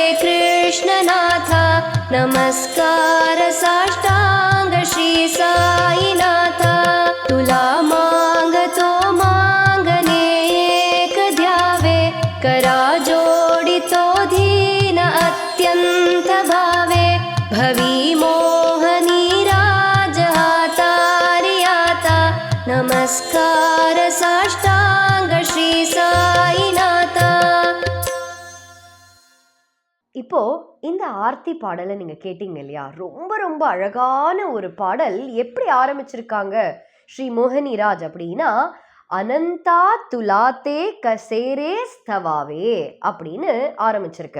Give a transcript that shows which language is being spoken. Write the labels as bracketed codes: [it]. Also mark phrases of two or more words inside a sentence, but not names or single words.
[mr] कृष्णनाथा, नमस्कार साष्टांग श्री साईनाथा, तुला मागतो मागणे एक द्यावे, करा जोडितो धीन अत्यंत भावे, भवी मोहनी राज हातारी आता, नमस्कार साष्टांग श्री साईनाथा. [ta] இப்போ இந்த ஆர்த்தி பாடலை நீங்க கேட்டீங்க இல்லையா? ரொம்ப ரொம்ப அழகான ஒரு பாடல். எப்படி ஆரம்பிச்சிருக்காங்க ஸ்ரீ மோகினிராஜ் அப்படின்னா, [mr] अनन्ता तुला ते कसे रे स्तवावे [ta] அப்படின்னு ஆரம்பிச்சிருக்கு.